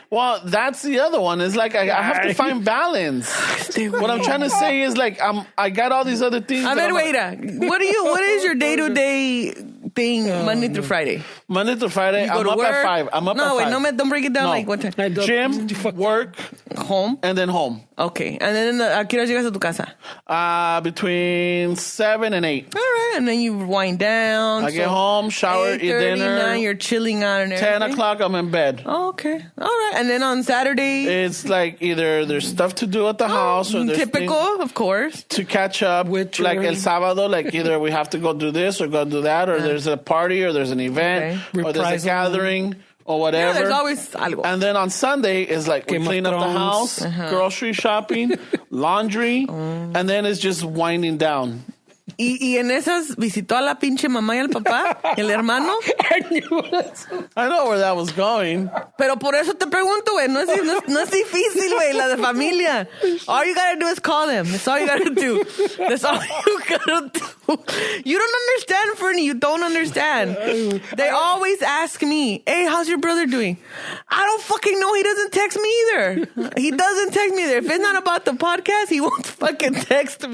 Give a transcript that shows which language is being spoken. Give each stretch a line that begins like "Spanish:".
English: Well, that's the other one. It's like I have to find balance. What I'm trying to say is like I got all these other things.
Spanish: A ver,
English: what is your day-to-day thing Monday through Friday? Monday through Friday, I'm up at 5. I'm up at 5. Don't break it down like what time. Gym, work, home, and then home. Okay, and then
Spanish: ¿a qué hora llegas a tu casa?
English: Between 7 and 8. All right, and then you wind down. I get home, shower, eat dinner. 9, you're chilling out and everything. 10 o'clock, I'm in bed. Oh, okay, all right, and then on Saturday, it's like either there's stuff to do at the house, or there's typical, of course, to catch up. With like
Spanish: El Sábado,
English: like either we have to go do this or go do that, or there's a party, or there's an event, or there's a gathering. or whatever. Yeah, there's always algo. And then on Sunday is like we Game of clean up the Thrones. house, grocery shopping, laundry, and then it's just winding down.
Spanish: Y en esas visitó a la pinche mamá y al papá, y el hermano.
English: I know where that was going.
Spanish: Pero por eso te pregunto, güey. No es difícil, güey, la de familia.
English: All you gotta do is call them. That's all you gotta do. That's all you gotta do. You don't understand, Fernie. You don't understand. They always ask me, hey, how's your brother doing? I don't fucking know. He doesn't text me either. He doesn't text me either. If it's not about the podcast, he won't fucking text me.